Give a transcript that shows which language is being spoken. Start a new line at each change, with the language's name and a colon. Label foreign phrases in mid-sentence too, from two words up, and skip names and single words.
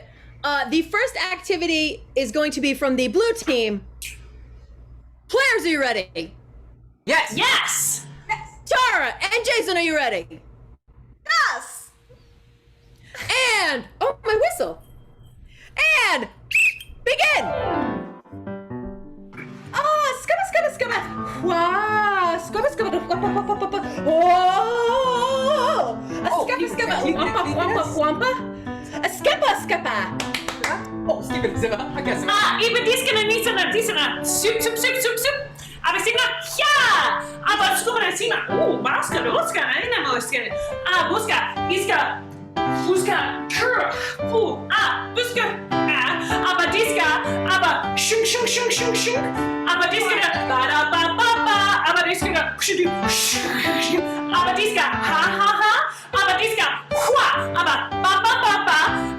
English: The first activity is going to be from the blue team. Players, are you ready? Yes. Yes. Tara and Jason, are you ready? Yes. And, oh, my whistle. And begin. Oh, scubba. Wow, scubba. Oh, scubba. Wampa. A skippa. Oh, skippa. I guess. Iba discana. Soup. Abisina, ja! Aber skubana sina. Oh, baska, roska, ina moska. Buska, iska, buska, kur. Buska. Aber diska, aber shung. Aber diska, ba. Aber diska, aber diska, ha. Aber diska, hua. Aber ba.